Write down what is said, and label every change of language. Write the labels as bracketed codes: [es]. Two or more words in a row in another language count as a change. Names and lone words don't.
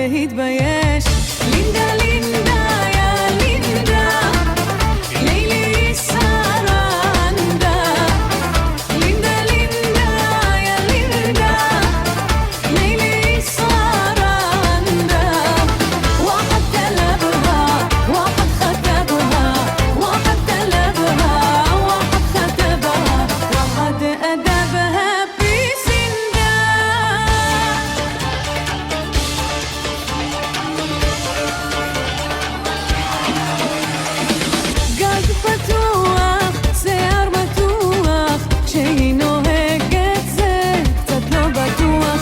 [he] להתבייש. לינדה לינדה יא לינדה, לילי סרנדה. לינדה לינדה יא לינדה, לילי סרנדה. [ar] واحد طلبها واحد خطبها، واحد طلبها واحد خطبها، واحد أدبها بسندا. [he] גג פתוח, שיער מתוח, כשהיא נוהגת זה קצת לא בטוח.